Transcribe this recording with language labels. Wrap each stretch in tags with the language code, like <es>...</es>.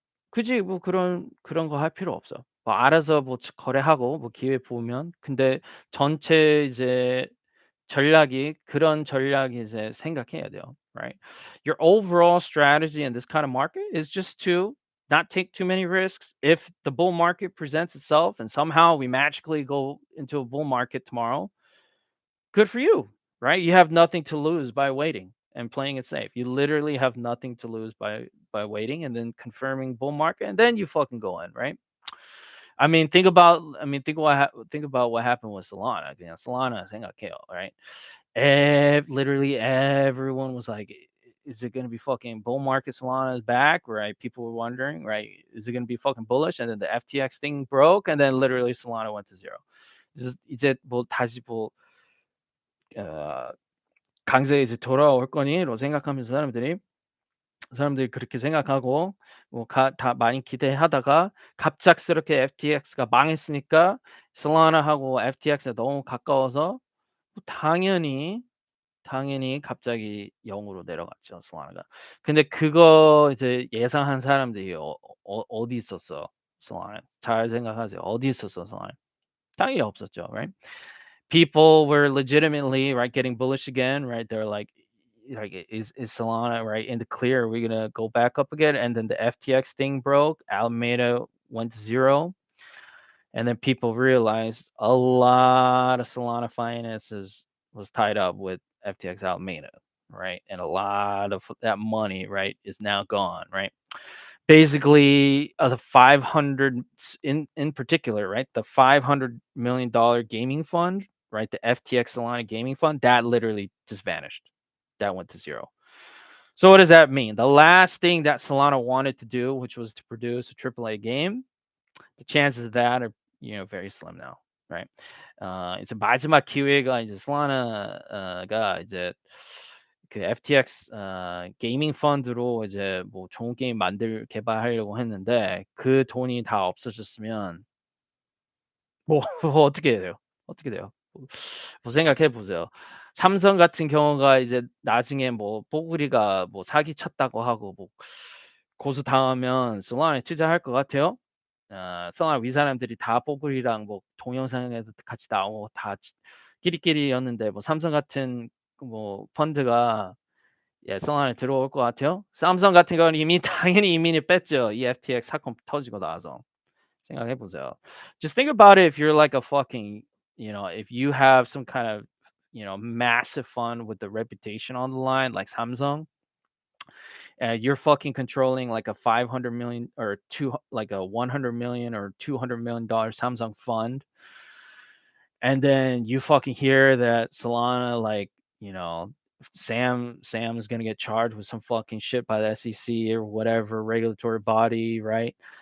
<ko>굳이 뭐 그런 거 할 필요 없어. 뭐 알아서 뭐 거래하고 뭐 기회 보면 근데 전체 이제 그런 전략이 이제 생각해야 돼요.</ko> <en>Right? Your overall strategy in this kind of market is just to not take too many risks. If the bull market presents itself and somehow we magically go into a bull market tomorrow, good for you, right? You have nothing to lose by waiting and playing it safe. You literally have nothing to lose by waiting and then confirming bull market, and then you fucking go in, right? Think about what happened with Solana. Solana</en> <ko>생각해요,</ko> <en>right? Literally everyone was like, is it gonna be fucking bull market? Solana is back, right? People were wondering, right? Is it gonna be fucking bullish? And then the FTX thing broke, and then literally Solana went to zero.</en> <ko>이제 뭐 다시 뭐 어, 강세에 이제 돌아올 거니로 생각하면서 사람들이 그렇게 생각하고 뭐 다 많이 기대하다가 갑작스럽게 FTX가 망했으니까 솔라나하고 FTX가 너무 가까워서 뭐 당연히 갑자기 0 으로 내려갔죠, 솔라나가. 근데 그거 이제 예상한 사람들이 어디 있었어, 솔라나? 잘 생각하세요. 어디 있었어, 솔라나? 당연히 없었죠,</ko> <en>right? People were legitimately, right, getting bullish again, right? They're like, is Solana, right, in the clear? Are we gonna go back up again? And then the FTX thing broke. Alameda went to zero, and then people realized a lot of Solana finances was tied up with FTX Alameda, right? And a lot of that money, right, is now gone, right? Basically, the 500 in particular, right? The $500 million gaming fund, right? The FTX Solana gaming fund, that literally just vanished. That went to zero. So what does that mean? The last thing that Solana wanted to do, which was to produce a AAA game, the chances of that are, very slim now, right?</en> <ko>이제 마지막 기회가 이제 솔라나가 이제 그 FTX 게이밍 펀드로 이제 뭐 좋은 게임 개발하려고 했는데 그 돈이 다 없어졌으면 뭐 뭐 어떻게 돼요? 어떻게 돼요? 뭐 생각해 보세요. 삼성 같은 경우가 이제 나중에 뭐 뽀글이가 뭐 사기쳤다고 하고 뭐 고소당하면 솔라나에 투자할 것 같아요? 솔라나 위 사람들이 다 뽀글이랑 뭐 동영상에도 같이 나오고 다 끼리끼리였는데 뭐 삼성 같은 뭐 펀드가 솔라나에 들어올 것 같아요? 삼성 같은 경우는 이미 당연히 이민을 뺐죠. 이 FTX 사건 터지고 나서. 생각해 보세요.</ko> <en>Just think about it if you're like a fucking, if you have some kind of, massive fund with the reputation on the line, like Samsung, and you're fucking controlling like a 500 million or like a 100 million or $200 million Samsung fund, and then you fucking hear that Solana, like, Sam is gonna get charged with some fucking shit by the SEC or whatever regulatory body, right?</en>